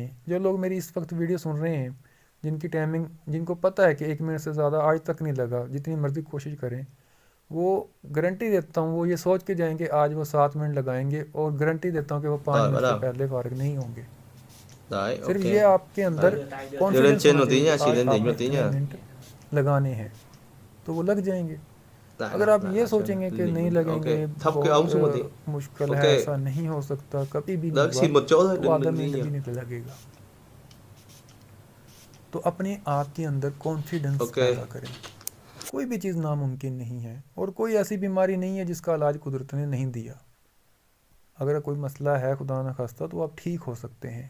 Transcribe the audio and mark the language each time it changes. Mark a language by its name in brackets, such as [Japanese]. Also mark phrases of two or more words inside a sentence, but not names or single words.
[Urdu] جو لوگ میری اس وقت ویڈیو سن رہے ہیں، جن کی ٹائمنگ، جن کو پتہ ہے کہ 1 منٹ سے زیادہ آج تک نہیں لگا، جتنی مرضی کوشش کریں، وہ گارنٹی دیتا ہوں وہ یہ سوچ کے جائیں کہ آج وہ 7 منٹ لگائیں گے، اور گارنٹی دیتا ہوں کہ وہ 5 [Vietnamese] Rồi [Urdu] منٹ [Vietnamese] bắt [Urdu] سے [Vietnamese] đầu. [Urdu] پہلے فارغ نہیں ہوں gے۔ [Vietnamese] Đấy, [Urdu] صرف [Vietnamese] ok. [Urdu] یہ آپ کے [Vietnamese] Đấy. [Urdu] اندر [Vietnamese] Đưa lên [Urdu] کانفیڈنس [Vietnamese] trên [Urdu] ہونا [Vietnamese] một [Urdu] چاہیے [Vietnamese] tí [Urdu] کہ [Vietnamese] nha, chỉ [Urdu] آج [Vietnamese] lên [Urdu] آپ [Vietnamese] đỉnh [Urdu] نے [Vietnamese] một tí [Urdu] اتنے [Vietnamese] nha. [Urdu] منٹ lگانے ہیں، تو وہ لگ جائیں گے۔ اگر [Vietnamese] Lại [Urdu] آپ یہ [Vietnamese] lại xem [Urdu] سوچیں گے [Vietnamese] lên [Urdu] کہ [Vietnamese] đỉnh [Urdu] نہیں [Vietnamese] một tí. [Urdu] لگیں [Vietnamese] Ok, [Urdu] گے، [Vietnamese] thấp cái [Urdu] بہت [Vietnamese] ống xuống một tí. [Urdu] مشکل [Vietnamese] Ok. [Urdu] ہے، ایسا نہیں ہو سکتا، کبھی بھی نہیں [Vietnamese] Đấy, [Urdu] ہوا، [Vietnamese] chỉ một chỗ thôi, [Urdu] تو [Vietnamese] đừng [Urdu] آدھا [Vietnamese] đừng đi [Urdu] منٹ [Vietnamese] nhiều. [Urdu] بھی نہیں لگے گا۔ تو اپنے آپ کے اندر کانفیڈنس [Vietnamese] Ok. [Urdu] پیدا کریں۔ کوئی بھی چیز ناممکن نہیں ہے، اور کوئی ایسی بیماری نہیں ہے جس کا علاج قدرت نے نہیں دیا۔ اگر کوئی مسئلہ ہے خدا نخواستہ تو آپ ٹھیک ہو سکتے ہیں۔